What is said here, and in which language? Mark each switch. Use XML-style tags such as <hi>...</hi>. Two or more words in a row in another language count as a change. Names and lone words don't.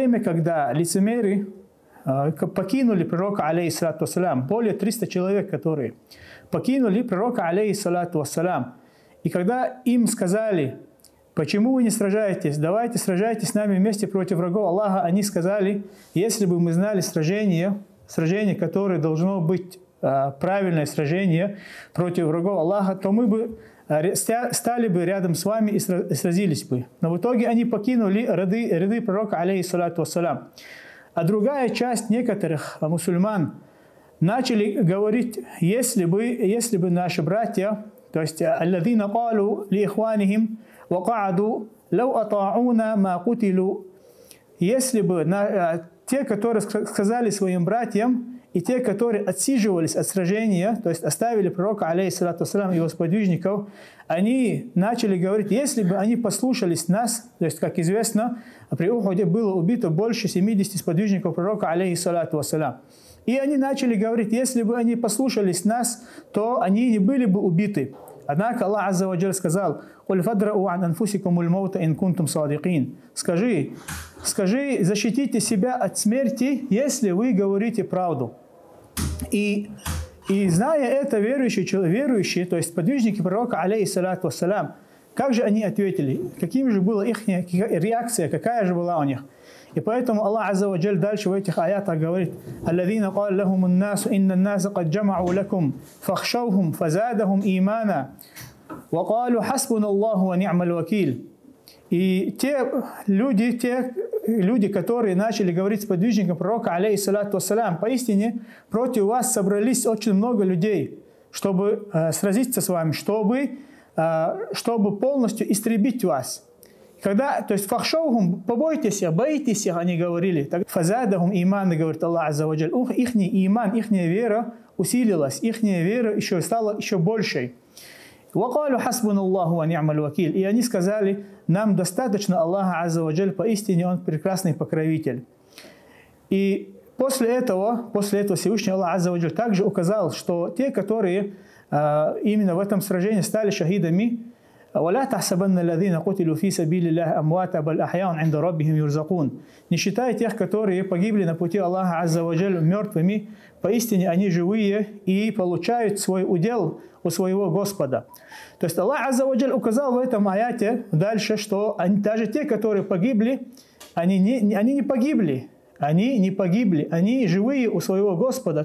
<ru>время, когда лицемеры покинули пророка,</ru> <ar>عليه الصلاة والسلام,</ar> <ru>более 300 человек, которые покинули пророка,</ru> <ar>عليه الصلاة والسلام,</ar> <ru>и когда им сказали: почему вы не сражаетесь, давайте сражайтесь с нами вместе против врагов Аллаха, они сказали: если бы мы знали сражение, которое должно быть правильное сражение против врагов Аллаха, то мы бы стали бы рядом с вами и сразились бы. Но в итоге они покинули ряды пророка,</ru> <ar>عليه الصلاة والسلام.</ar> <ru>А другая часть некоторых мусульман начали говорить: если бы наши братья, то есть</ru> <ar>الذين قالوا ل إخوانهم وقعدوا لو أطاعونا ما قتلوا,</ar> <ru>если бы те, которые сказали своим братьям, и те, которые отсиживались от сражения, то есть оставили пророка,</ru> <ar>عليه الصلاة والسلام,</ar> <ru>и его сподвижников, они начали говорить: если бы они послушались нас, то есть, как известно, при Ухуде было убито больше 70 сподвижников пророка,</ru> <ar>عليه الصلاة والسلام.</ar> <ru>И они начали говорить: если бы они послушались нас, то они не были бы убиты.</ru> <ar>Однако الله عز وجل сказал: «قل فادرءوا عن أنفسكم الموت إن كنتم صادقين».</ar> <ru>Скажи, защитите себя от смерти, если вы говорите правду. И зная это, верующие, то есть подвижники пророка,</ru> <ar>عليه الصلاة والسلام,</ar> <ru>как же они ответили? Каким же была их реакция, какая же была у них? И поэтому</ru> <ar>الله عز وجل</ar> <ru>дальше в этих аятах говорит:</ru> <ar>«الذين قال لهم الناس إن الناس قد جمعوا لكم فاخشوهم فزادهم إيمانا وقالوا حسبنا الله ونعم الوكيل».</ar> <ru>И те люди, которые начали говорить с подвижником пророка,</ru> <ar>عليه الصلاة والسلام:</ar> <ru>поистине против вас собрались очень много людей, чтобы сразиться с вами, чтобы полностью истребить вас. То есть фахшаухум, боитесь их, они говорили.</ru> <ar>فزادهم إيمانا, говорит الله عز وجل,</ar> <ru>ихний иман, ихняя вера усилилась, ихняя вера стала еще большей.</ru> <ar>وَقَالُوا حَسْبُنَا اللَّهُ وَنِعْمَ الْوَكِيلُ.</ar> <ru>И они сказали: нам достаточно</ru> <ar>الله عز وجل,</ar> <ru>поистине Он прекрасный покровитель. И после этого Всевышний</ru> <ar>الله عز وجل</ar> <ru>также указал, что те, которые именно в этом сражении стали шахидами,</ru> <ar>وَلَا تَحْسَبَنَّ الَّذِينَ قُتِلُوا فِي سَبِيلِ اللَّهِ أَمْوَاتًا بَلْ أَحْيَاءٌ عِندَ رَبِّهِمْ يُرْزَقُونَ.</ar> <ru>Не считай тех, которые погибли на пути</ru> <ar>الله عز وجل,</ar> <ru>мертвыми, поистине они живые и получают свой удел у своего Господа. То есть</ru> <ar>الله عز وجل</ar> <ru>указал в этом аяте дальше, что даже те, которые погибли, они не погибли, они живые у своего Господа.</ru>